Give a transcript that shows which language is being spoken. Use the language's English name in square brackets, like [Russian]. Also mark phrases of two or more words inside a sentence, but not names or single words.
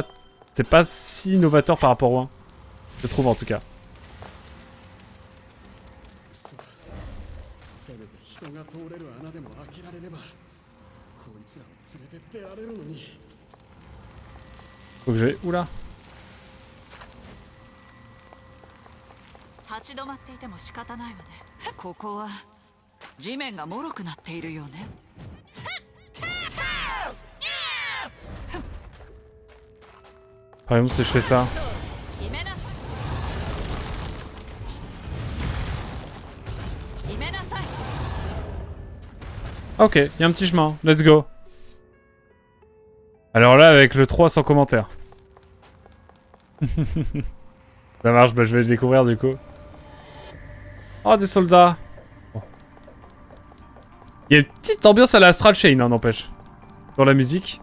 [French] C'est pas si innovateur par rapport au 1. Je trouve, en tout cas. Faut que j'aille... Oula. [Japanese] 立ち止まっていても仕方ないわね。ここは地面が脆くなっているよね。 [French] Par exemple, si je fais ça. Ok, il y a un petit chemin. [English] Let's go. [French] Alors là, avec le 3 sans commentaire. Ça marche, bah je vais le découvrir du coup. Oh, des soldats. Oh. Il y a une petite ambiance à la Astral Chain, hein, n'empêche. Dans la musique.